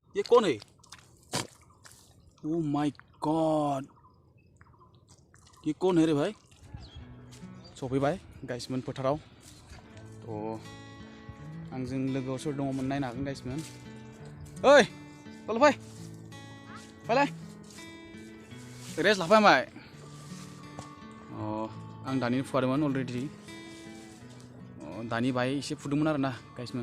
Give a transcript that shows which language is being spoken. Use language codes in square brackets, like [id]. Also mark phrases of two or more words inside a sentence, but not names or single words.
[hi] ये कौन है? [en] Oh my god, [hi] ये कौन है रे भाई? [brx] सफैबाय गाइसमोन फोथाराव आंजों लोगोआव सोर दङमोन नायनो हागोन गाइसमोन। ओइ कल फै फैलाय रेस्ट लाफायबाय। आं दानि फुखादोंमोन अलरेडि दानि बाय एसे फुदोंमोन आरोना गाइसमोन।